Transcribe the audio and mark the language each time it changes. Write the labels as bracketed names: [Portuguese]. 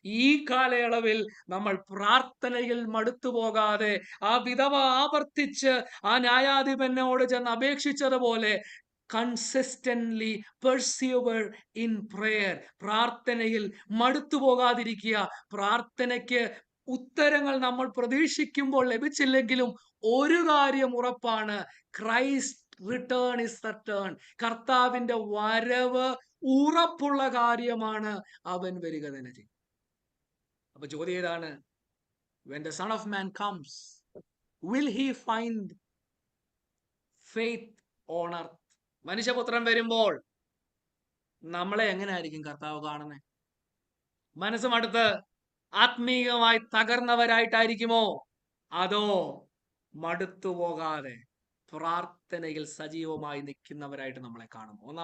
[Malayalam] ഈ കാലയളവിൽ നമ്മൾ പ്രാർത്ഥനയിൽ മടുത്തു പോകാതെ, ആ വിധവ ആവർത്തിച്ച് ആ ന്യായാധിപനോട് ചെന്ന് അപേക്ഷിച്ചതുപോലെ [English] consistently persevere in prayer, [Malayalam] പ്രാർത്ഥനയിൽ മടുത്തു പോകാതിരിക്കുക. പ്രാർത്ഥനയ്ക്ക് ഉത്തരങ്ങൾ നമ്മൾ പ്രതീക്ഷിക്കുമ്പോൾ ലഭിച്ചില്ലെങ്കിലും ഒരു കാര്യം ഉറപ്പാണ്, [English] Christ return is certain. [Malayalam] കർത്താവിന്റെ വരവ് ഉറപ്പുള്ള കാര്യമാണ്. അവൻ വരിക തന്നെ ചെയ്യും. അപ്പൊ ചോദ്യം ഏതാണ്? [English] when the son of man comes, will he find faith on earth? [Malayalam] മനുഷ്യപുത്രൻ വരുമ്പോൾ നമ്മളെ എങ്ങനെയായിരിക്കും കർത്താവ് കാണുന്നത്? മനസ്സുമടുത്ത് ആത്മീയമായി തകർന്നവരായിട്ടായിരിക്കുമോ, അതോ മടുത്തുപോകാതെ പ്രാർത്ഥനയിൽ സജീവമായി നിൽക്കുന്നവരായിട്ട് നമ്മളെ കാണും?